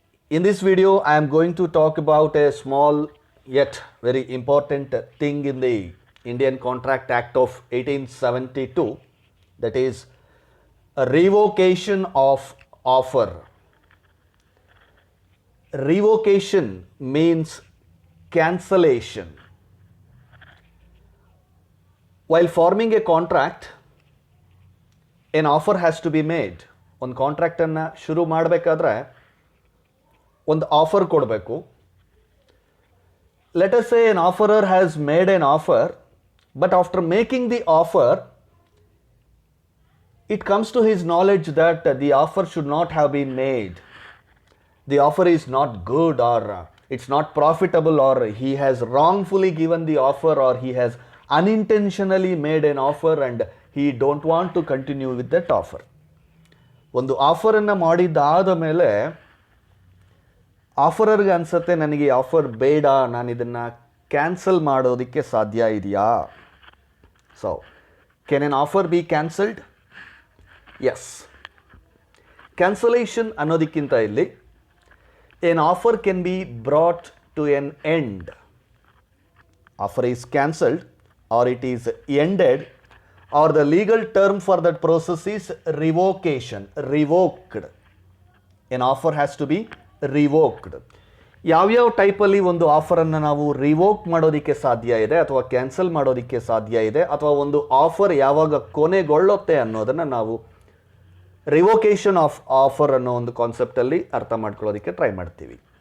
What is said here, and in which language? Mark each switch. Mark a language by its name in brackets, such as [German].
[English] In this video, I am going to talk about a small yet very important thing in the Indian Contract Act of 1872, that is a revocation of offer. Revocation means cancellation. While forming a contract, an offer has to be made. [Kannada] ಒಂದು ಕಾಂಟ್ರಾಕ್ಟನ್ನು ಶುರು ಮಾಡಬೇಕಾದ್ರೆ ಒಂದು offer ಕೊಡಬೇಕು. [English] Let us say an offerer has made an offer, but after making the offer, it comes to his knowledge that the offer should not have been made. The offer is not good, or it's not profitable, or he has wrongfully given the offer, or he has unintentionally made an offer and he don't want to continue with that offer. [Kannada] ಒಂದು ಆಫರನ್ನು ಮಾಡಿದ್ದಾದ ಮೇಲೆ ಆಫರರ್ಗೆ ಅನಿಸುತ್ತೆ, ನನಗೆ ಈ offer ಬೇಡ, ನಾನು ಇದನ್ನು cancel ಮಾಡೋದಕ್ಕೆ ಸಾಧ್ಯ ಇದೆಯಾ? [English] So can an offer be cancelled? Yes. [Kannada] Cancellation ಅನ್ನೋದಕ್ಕಿಂತ ಇಲ್ಲಿ [English] an offer can be brought to an end. Offer is cancelled or it is ended, or the legal term for that process is revocation, revoked. An offer has to be revoked. [Kannada] ಯಾವ್ಯಾವ ಟೈಪಲ್ಲಿ ಒಂದು ಆಫರನ್ನು ನಾವು revoke ಮಾಡೋದಕ್ಕೆ ಸಾಧ್ಯ ಇದೆ ಅಥವಾ cancel ಮಾಡೋದಕ್ಕೆ ಸಾಧ್ಯ ಇದೆ, ಅಥವಾ ಒಂದು ಆಫರ್ ಯಾವಾಗ ಕೊನೆಗೊಳ್ಳುತ್ತೆ ಅನ್ನೋದನ್ನು ನಾವು ರಿವೋಕೇಷನ್ ಆಫ್ ಆಫರ್ ಅನ್ನೋ ಒಂದು ಕಾನ್ಸೆಪ್ಟಲ್ಲಿ ಅರ್ಥ ಮಾಡ್ಕೊಳ್ಳೋದಕ್ಕೆ ಟ್ರೈ ಮಾಡ್ತೀವಿ.